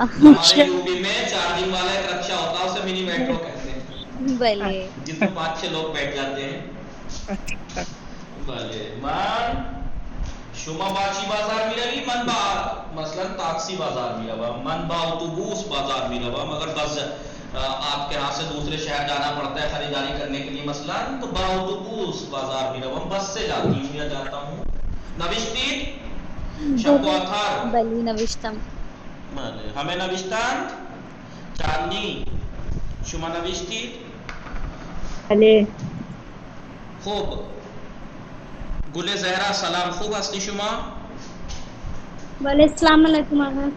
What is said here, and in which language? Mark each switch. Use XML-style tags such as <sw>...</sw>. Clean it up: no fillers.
<ur>ہمارے یوپی میں 4 دن والا ایک رکشا ہوتا ہے، اسے مینی میٹرو کہتے ہیں،</ur> <fa>بلے.</fa> <ur>جن میں 5-6 لوگ بیٹھ جاتے ہیں. اچھا.</ur> <fa>بله. من شما با چی بازار میروی؟ من با مثلا تاکسی بازار میروم. من با اتوبوس بازار میروم.</fa> <ur>اگر بس آپ کے ہاں سے دوسرے شہر جانا پڑتا ہے خریداری کرنے کے لیے مثلا، تو</ur> <fa>با اتوبوس بازار میروم.</fa> <ur>بس سے جاتی ہوں یا جاتا ہوں.</ur> <fa>نوشتید شب و آتھار. بلی نوشتم. بله. همه نوشتند؟ چندی؟ شما نوشتید؟ بله. خوب. گل زهرا سلام، خوب هستی شما؟ بله السلام علیکم آقا.</fa>